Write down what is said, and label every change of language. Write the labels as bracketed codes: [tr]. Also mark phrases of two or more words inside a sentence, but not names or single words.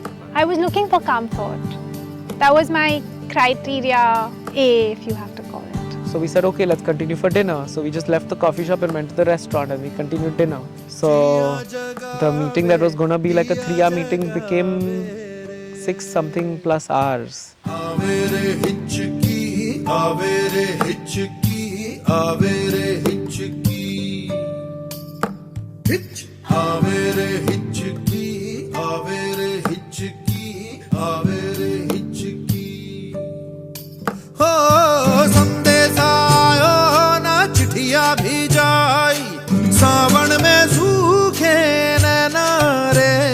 [en] I was looking for comfort. That was my criteria A, if you have to call it. So we said, okay, let's continue for dinner. So we just left the coffee shop and went to the restaurant and we continued dinner. So the meeting that was going to be like a 3-hour meeting became 6-something plus hours. Avere hichki, avere hichki, avere hichki, hich, avere hichki, avere hichki, avere hichki. [hi] Oh, संदेश आयो ना चिट्ठिया भी जाई, सावन में सूखे नैना रे.